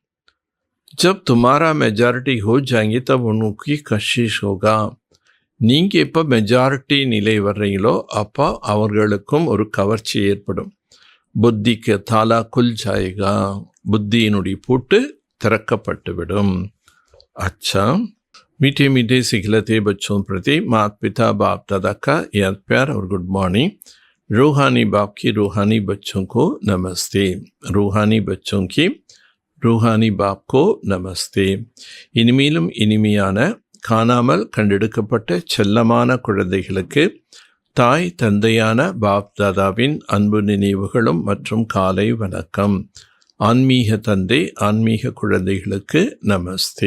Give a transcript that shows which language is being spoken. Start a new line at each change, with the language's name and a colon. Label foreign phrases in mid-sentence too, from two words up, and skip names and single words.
Hindi: जब तुम्हारा मेजॉरिटी हो जाएगी तब उनको कशिश होगा,
Tamil: நீங்கள் எப்போ மெஜாரிட்டி நிலை வர்றீங்களோ அப்போ அவர்களுக்கும் ஒரு கவர்ச்சி ஏற்படும்.
Hindi: बुद्धि को ताला खुल जाएगा,
Tamil: புத்தியினுடைய பூட்டு திறக்கப்பட்டுவிடும்.
Hindi: अच्छा, मीठे मीठे सिखलते बच्चों प्रति माता पिता बाप दादा का याद प्यार और
English: good morning.
Hindi: रूहानी बाप की रूहानी बच्चों को नमस्ते, रूहानी बच्चों की रूहानी बाप को नमस्ते.
Tamil: இனிமேலும் இனிமையான காணாமல் கண்டெடுக்கப்பட்ட செல்லமான குழந்தைகளுக்கு தாய் தந்தையான பாப் தாதாவின் அன்பு நினைவுகளும் மற்றும் காலை வணக்கம். ஆன்மீக தந்தை ஆன்மீக குழந்தைகளுக்கு நமஸ்தே.